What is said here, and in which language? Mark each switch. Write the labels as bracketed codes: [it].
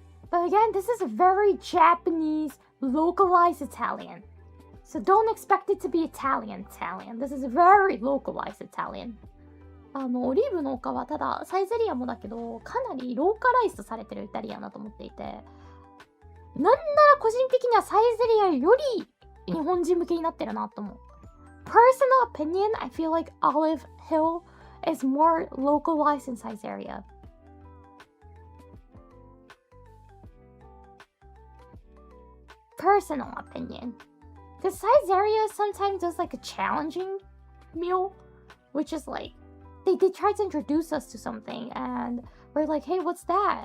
[en] But again, this is a very Japanese, localized Italian. So don't expect it to be Italian. This is a very localized Italian. [ja] オリーブの丘はただサイゼリアもだけどかなりローカライズされてるイタリアンだと思っていて、なんなら個人的にはサイゼリアより日本人向けになってるなと思う。 [en] Personal opinion, I feel like Olive Hill is more localized in Saizeriya. Personal opinion. Because Saizeriya sometimes does like a challenging meal, which is like, they try to introduce us to something and we're like, hey, what's that?